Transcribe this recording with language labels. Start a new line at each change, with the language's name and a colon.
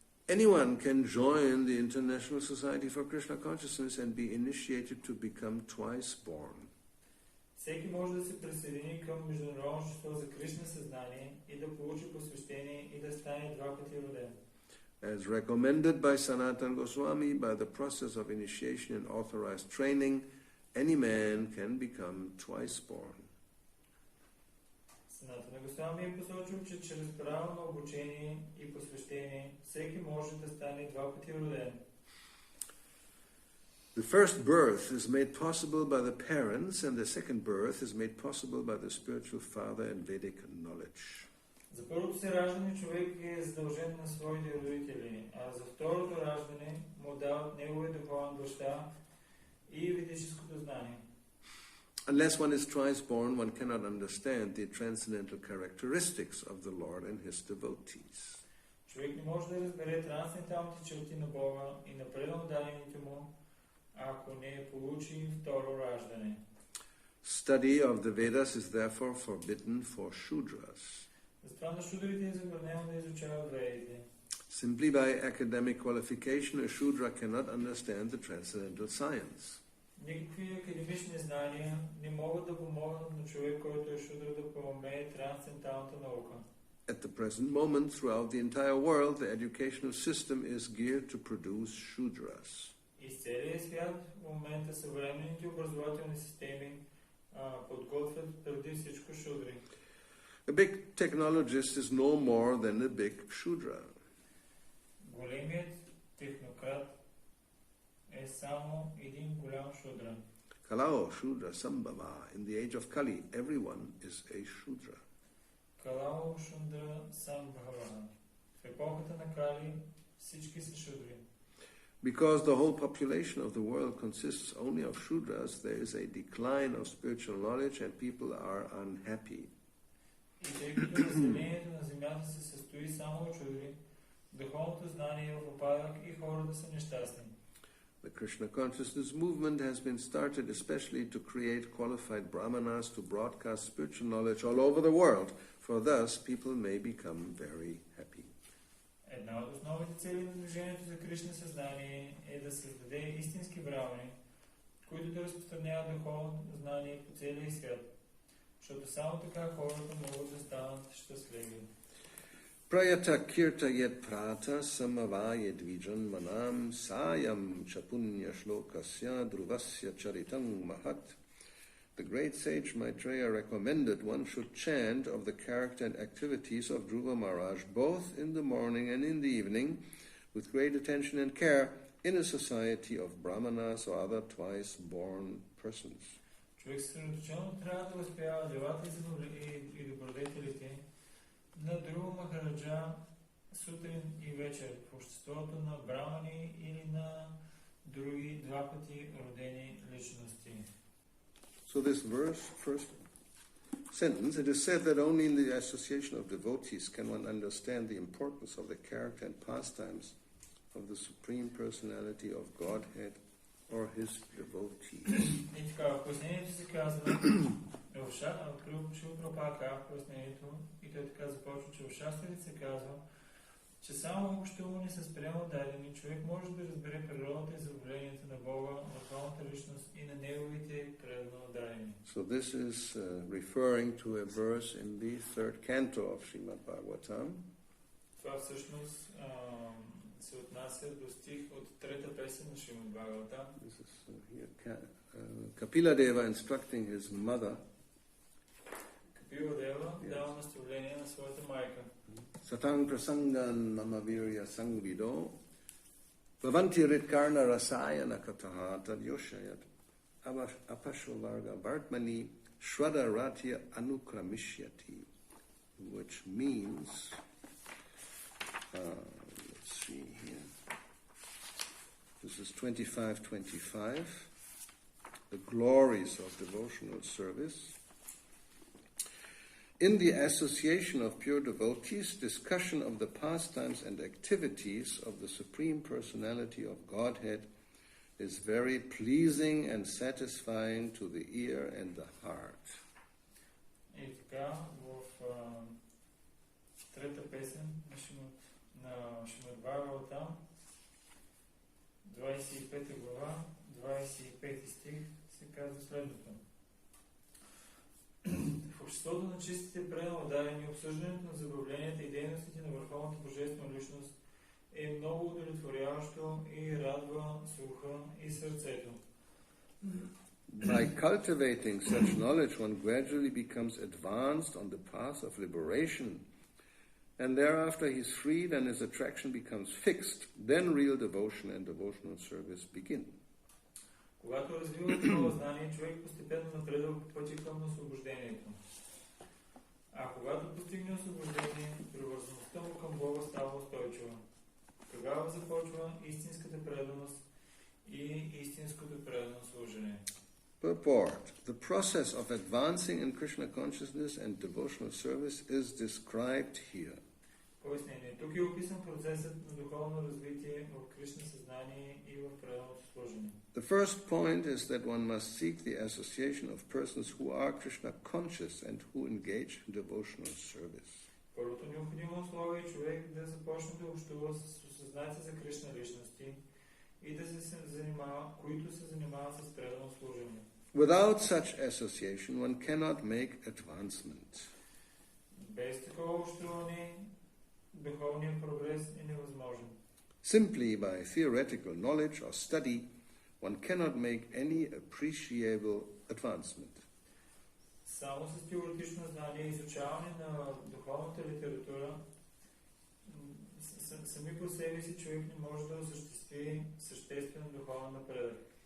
English: Anyone can join the International Society for Krishna Consciousness and be initiated to become twice born.
Bulgarian: Всеки може да се присъедини към Международното общество за Кришна съзнание и да получи посвещение и да стане два пъти роден.
English: As recommended by Sanatana Goswami, by the process of initiation and authorized training, any man can become twice born.
Bulgarian: Санатана Госвами е посочил, че чрез право на обучение и посвещение всеки може да стане два пъти роден.
English: The first birth is made possible by the parents, and the second birth is made possible by the spiritual father and Vedic knowledge.
Bulgarian: За първото си раждане човек е задължен на своите родители, а за второто раждане му дават неговия духовен баща и ведическото знание.
English: Unless one is twice born, one cannot understand the transcendental characteristics of the Lord and His devotees.
Bulgarian: Човек не може да разбере трансценденталните черти на Бога и на предан дарените му, ако не получи второ раждане.
English: Study of the Vedas is therefore forbidden for Shudras.
Bulgarian: Затова на шудрите е забранено да изучават ведите.
English: Simply by academic qualification, a Shudra cannot understand the transcendental science.
Bulgarian: Никакви академични знания не могат да помогнат на човек, който е шудра, да поумее трансценденталната наука.
English: At the present moment, throughout the entire world, the educational system is geared to produce Shudras.
Bulgarian: Из целия свят в момента съвременните образователни системи подготвят преди всичко шудри.
English: A big technologist is no more than a big Shudra.
Bulgarian: Големият технократ е само един голям шудра.
Sanskrit: Kalao Shudra Sambhava.
English: In the age of Kali, everyone is a Shudra.
Sanskrit: Калао шудра самбхава.
Bulgarian: В епохата на Кали всички са шудри.
English: Because the whole population of the world consists only of Shudras, there is a decline of spiritual knowledge and people are unhappy.
Bulgarian: И тъй като населението на земята се състои само от шудри, духовното знание е в упадък и хората са нещастни.
English: The Krishna consciousness movement has been started especially to create qualified brahmanas to broadcast spiritual knowledge all over the world, for thus people may become very happy.
Bulgarian: Една от основните цели на движението за Кришна съзнание е да създаде истински брамани, които да разпространяват духовното знание по целия свят, защото само така хората могат да станат щастливи.
Sanskrit: Prayata kirta yet prata samavayed vijan manam sayam chapunya shlokasya druvasya charitam mahat.
English: The great sage Maitreya recommended one should chant of the character and activities of Dhruva Maharaj both in the morning and in the evening with great attention and care in a society of brahmanas or other twice-born persons.
Bulgarian: Човек съсредоточено трябва да възпява делата и добродетелите на Dhruva Махараджа сутрин и вечер в обществото на брамани или на други два пъти родени личности.
English: So this verse, first sentence, it is said that only in the association of devotees can one understand the importance of the character and pastimes of the Supreme Personality of Godhead or His devotees.
Bulgarian: И така, в пояснението се казва, Шила Прабхупада в пояснението, и той така започва, че в шастрите се казва, че само общуване с приема дадени човек може да разбере природата и забавлението на Бога, върховната личност и на неговите преданно дадени.
English: So this is referring to a verse in the third canto of Srimad Bhagavatam.
Bulgarian: Това всъщност се отнася до стих от трета песен на Шримад Бхагаватам.
English: This is here, Kapila Deva instructing his mother.
Bulgarian: Kapila Deva дава наставление на своята майка.
Sanskrit: Satang prasangan mamavirya sangvido bhavanti ritkarna rasayana kataha tad yoshayat apashovarga vartmani shraddharatya anukramishyati,
English: which means, let's see here, this is 25-25, the glories of devotional service. In the association of pure devotees, discussion of the pastimes and activities of the Supreme Personality of Godhead is very pleasing and satisfying to the ear and the heart.
Bulgarian: И така, в трета песен на Шримад Бхагаватам, 25 глава, 25 стих, се казва следното. В обществото на чистите преданно дадени обсъждането на забавленията и дейностите на върховната божествена личност е много удовлетворяващо и радва слуха и сърцето.
English: By cultivating such knowledge, one gradually becomes advanced on the path of liberation, and thereafter he is freed and his attraction becomes fixed. Then real devotion and devotional service begin.
Bulgarian: Когато развива това знание, човек постепенно напредва по пътя към освобождението. А когато постигне освобождение, привързаността му към Бога става устойчива. Тогава започва истинската преданост и истинското предано служене.
English: Purport. The process of advancing in Krishna consciousness and devotional service is described here.
Bulgarian: Пояснение. Тук е описан процесът на духовно развитие в Кришна съзнание и в преданото служене.
English: The first point is that one must seek the association of persons who are Krishna conscious and who engage in devotional service.
Bulgarian: Първото необходимо условие е човек да започне да общува с осъзнати за Кришна личности и да се занимава, които се занимават с предано служене.
English: Without such association, one cannot make advancement.
Bulgarian: Без такова общуване, духовният прогрес е невъзможен.
English: Simply by theoretical knowledge or study, one cannot make any appreciable advancement.
Bulgarian: Само с теоретично знание и изучаване на духовната литература сами по себе си човек не може да осъществи съществен духовен напредък.